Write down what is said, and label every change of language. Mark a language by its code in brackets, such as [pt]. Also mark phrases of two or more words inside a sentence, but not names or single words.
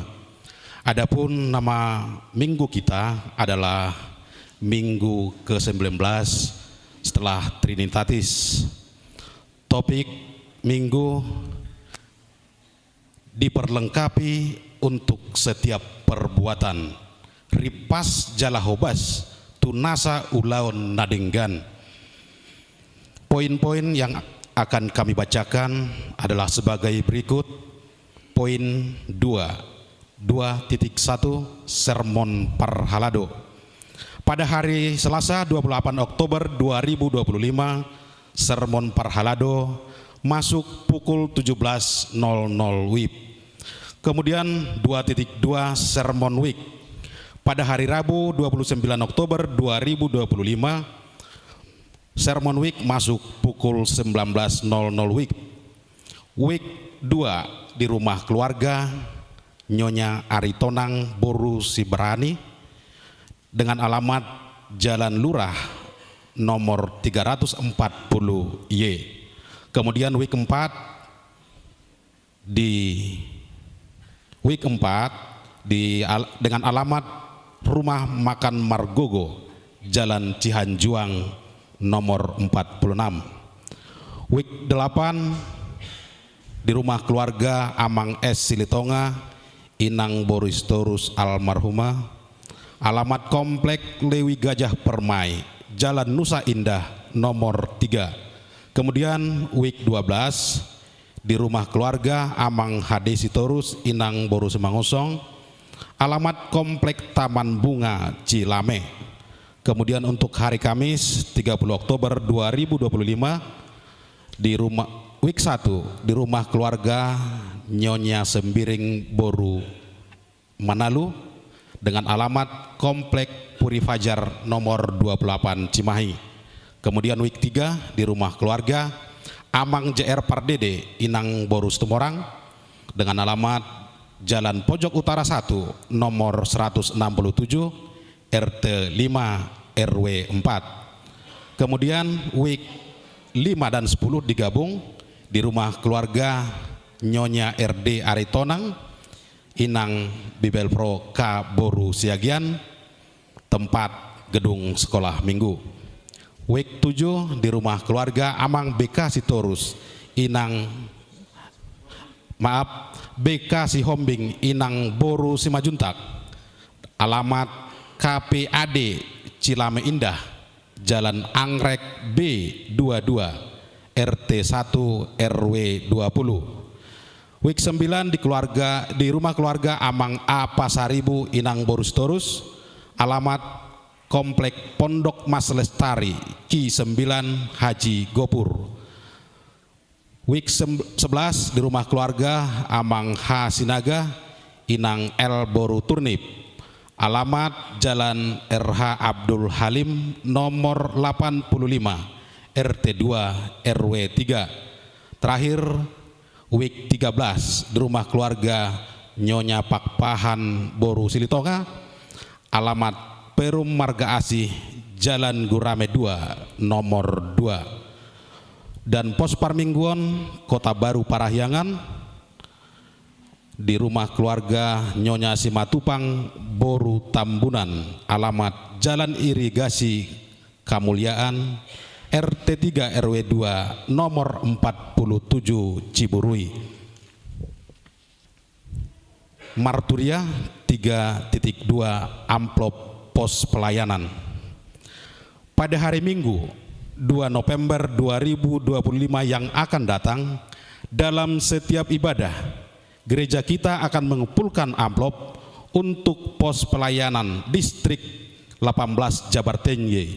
[id] Adapun nama minggu kita adalah Minggu ke-19 setelah Trinitatis. Topik minggu diperlengkapi untuk setiap perbuatan. [bbc] Ripas jalahobas tunasa ulaun nadenggan. [id] Poin-poin yang akan kami bacakan adalah sebagai berikut. Poin 2.1 Sermon Parhalado. Pada hari Selasa 28 Oktober 2025, Sermon Parhalado masuk pukul 17.00 WIB. Kemudian 2.2 Sermon Week pada hari Rabu 29 Oktober 2025, Sermon Week masuk pukul 19.00 WIB. Week 2 di rumah keluarga Nyonya Aritonang Boru Siberani dengan alamat Jalan Lurah nomor 340 Y. Kemudian week 4 dengan alamat Rumah Makan Margogo, Jalan Cihanjuang nomor 46. Week 8 di rumah keluarga Amang S. Silitonga, Inang Boristorus almarhumah, alamat Komplek Lewi Gajah Permai, Jalan Nusa Indah nomor 3. Kemudian week 12 di rumah keluarga Amang Hade Sitorus, Inang Boru Semangosong, alamat Komplek Taman Bunga Cilame. Kemudian untuk hari Kamis 30 Oktober 2025 di rumah week 1 di rumah keluarga Nyonya Sembiring Boru Manalu dengan alamat Komplek Puri Fajar nomor 28 Cimahi. Kemudian week 3 di rumah keluarga Amang JR Pardede, Inang Borus Tumorang dengan alamat Jalan Pojok Utara 1 nomor 167 RT 5 RW 4. Kemudian week 5 dan 10 digabung di rumah keluarga Nyonya RD Aritonang, Inang Bibel Pro K Boru Siagian, tempat gedung sekolah minggu. Week 7 di rumah keluarga Amang BK Sitorus, BK Sihombing, Inang Boru Simajuntak, alamat KPAD Cilame Indah, Jalan Anggrek B22 RT 1 RW 20. Week 9 di rumah keluarga Amang A Pasaribu, Inang Boru Sitorus, alamat Komplek Pondok Mas Lestari Ki 9 Haji Gopur. Week 11 di rumah keluarga Amang H Sinaga, Inang L Boru Turnip, alamat Jalan RH Abdul Halim nomor 85 RT 2 RW 3. Terakhir week 13 di rumah keluarga Nyonya Pakpahan Boru Silitonga, alamat Perum Marga Asih, Jalan Gurame 2 nomor 2. Dan pos Parmingguon Kota Baru Parahyangan di rumah keluarga Nyonya Simatupang Boru Tambunan, alamat Jalan Irigasi Kamuliaan RT 3 RW 2 nomor 47 Ciburui. Marturia 3.2 amplop pos pelayanan. Pada hari Minggu 2 November 2025 yang akan datang, dalam setiap ibadah gereja kita akan mengumpulkan amplop untuk pos pelayanan distrik 18 Jabartenye.